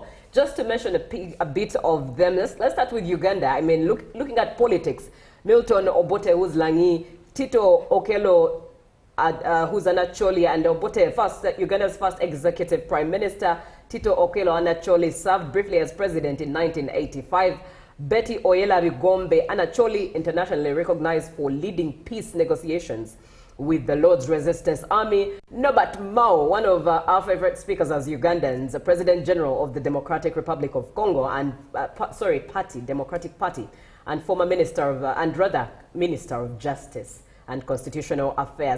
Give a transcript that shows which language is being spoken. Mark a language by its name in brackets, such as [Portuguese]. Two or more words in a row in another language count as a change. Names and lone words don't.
[English] Just to mention a bit of them, let's start with Uganda. I mean, looking at politics, Milton Obote, who's Langi, Tito Okello, who's Anacholi, and Obote, Uganda's first executive prime minister. Tito Okello Anacholi served briefly as president in 1985. Betty Oyela Bigombe Anacholi, internationally recognized for leading peace negotiations with the Lord's Resistance Army. Norbert Mao, one of our favorite speakers as Ugandans, the President General of the Democratic Republic of Congo and Democratic Party, and former Minister of Minister of Justice and Constitutional Affairs.